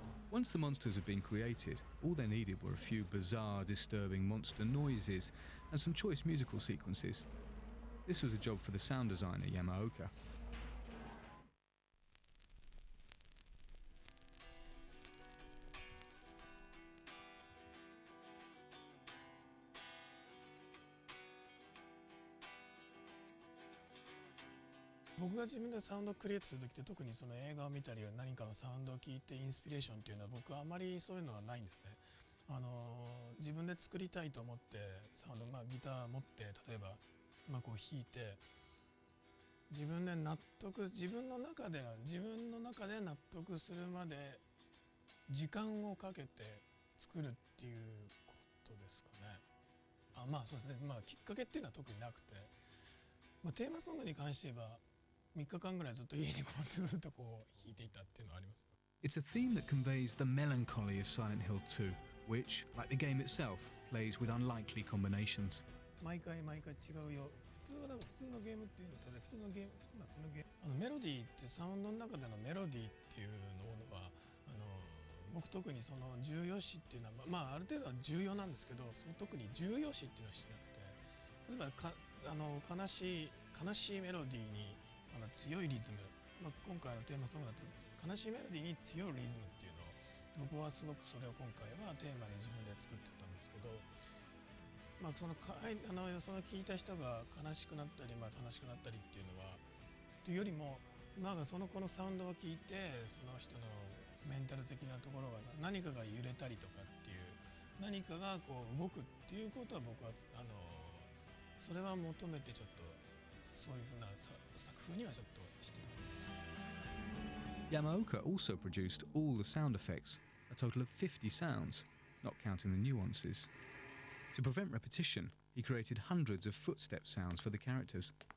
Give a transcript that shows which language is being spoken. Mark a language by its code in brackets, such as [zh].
[en] Once the monsters had been created, all they needed were a few bizarre, disturbing monster noises and some choice musical sequences. This was a job for the sound designer Yamaoka. [ja] "僕が自分でサウンドをクリエイトする時って、特にその映画を見たり何かのサウンドを聞いてインスピレーションっていうのは僕はあまりそういうのはないんですね。自分で作りたいと思ってサウンド、ギター持って例えばこう弾いて、自分の中で納得するまで時間をかけて作るっていうことですかね。そうですね。きっかけっていうのは特になくて、テーマソングに関して言えば3日間ぐらいずっと家にこもってずっとこう弾いていたっていうのはあります。 [en] It's a theme that conveys the melancholy of Silent Hill 2, which, like the game itself, plays with unlikely combinations. [ja] 毎回違うよ。普通のゲームっていうのと普通のゲーム、メロディーってサウンドの中でのメロディーっていうのは僕特にその重要視っていうのはある程度は重要なんですけど、特に重要視っていうのはしてなくて、例えば悲しいメロディーに強いリズム、今回のテーマソングだと悲しいメロディーに強いリズムっていうのを僕はすごくそれを今回はテーマに自分で作ってたんですけど、その聞いた人が悲しくなったり、楽しくなったりっていうのはというよりも、その子のサウンドを聞いてその人のメンタル的なところが何かが揺れたりとかっていう、何かがこう動くっていうことは僕はそれは求めてちょっとそういうふうな作風にはちょっとしています。 [en] Yamaoka also produced all the sound effects, a total of 50 sounds. not counting the nuances. To prevent repetition, he created hundreds of footstep sounds for the characters.